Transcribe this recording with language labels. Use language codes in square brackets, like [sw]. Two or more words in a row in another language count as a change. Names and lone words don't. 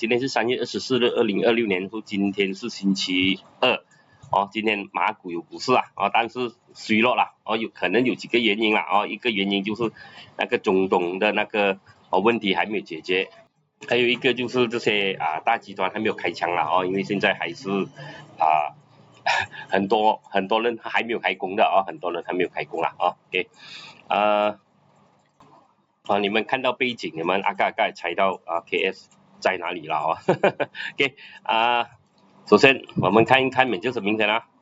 [zh] 今天是3月24日，2026年，今天是星期二。今天馬股有股市但是衰落了可能有幾個原因一個原因就是那個中東的那個問題還沒有解決，還有一個就是這些大集團還沒有開槍因為現在還是很多人還沒有開工的很多人還沒有開工OK 你們看到背景，你們大概猜到KS 在哪裡了OK 首先我們看一看美就是明天